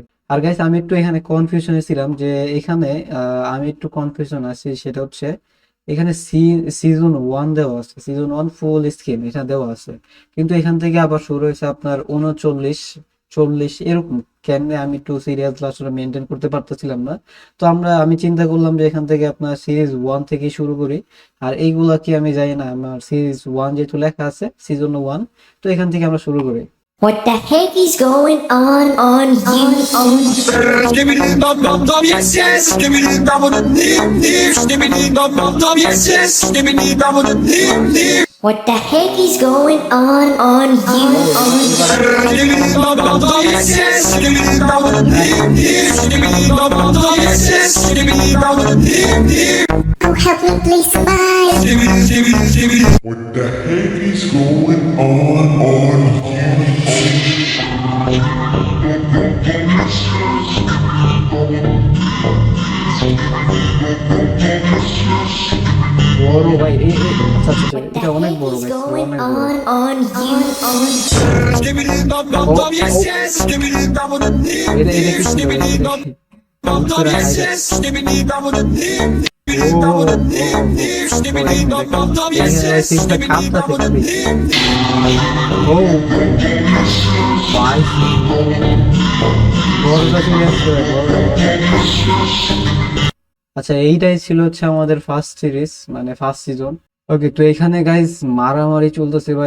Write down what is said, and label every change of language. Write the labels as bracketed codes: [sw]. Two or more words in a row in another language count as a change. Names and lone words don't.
[bn] আর গাইস, আমি একটু এখানে কনফিউশনে ছিলাম, যে এখানে আমি একটু কনফিউশন আছি, সেটা হচ্ছে এখানে সিজন 1 দেওয়া আছে, সিজন 1 [en] full screen [bn] এটা দেওয়া আছে, কিন্তু এখান থেকে আবার শুরু হয়েছে আপনার 39 40 এরকম। কেন আমি একটু সিরিয়াস আসলে মেনটেন করতে পারতেছিলাম না। তো আমি চিন্তা করলাম যে এখান থেকে আপনার সিরিজ 1 থেকে শুরু করি। আর এইগুলা কি আমি জানি না, আমার সিরিজ 1 যেহেতু লেখা আছে সিজন 1, তো এখান থেকে আমরা শুরু করি। [en] What the heck is going on Skibidi dum dum dum yes yes. Skibidi dum dum dim dim. Skibidi dum dum dum yes yes. Skibidi dum dum dim dim. What the heck is going on Skibidi dum dum dum yes yes. Skibidi dum dum dim dim. Skibidi dum dum dum yes yes. Skibidi dum dum dim dim. Oh, help me please somebody. Skibidi skibidi skibidi. What the heck is going on [bn] বড় ভাই আচ্ছা আচ্ছা আচ্ছা, এটা অনেক বড় [en] What [bn] গাইস, [en] going [bn] অনেক বড়। [en] on Skibidi dum dum dum yes yes. Skibidi dum dum dim [bn] এটা [en] dim. [bn] কি ছিল? [en] Skibidi dum dum dum yes yes. Skibidi dum dum dim dim. Skibidi dum dum dim dim. Skibidi dum dum dum yes yes. Skibidi dum dum dim dim. [bn] ও ভাই, বড়টা সিরিয়াস করে বড়। আচ্ছা, এইটাই ছিল হচ্ছে আমাদের [en] first series, [bn] মানে [en] first season. [bn] ওকে, তো এখানে গাইস মারামারি চলতেছে ভাই।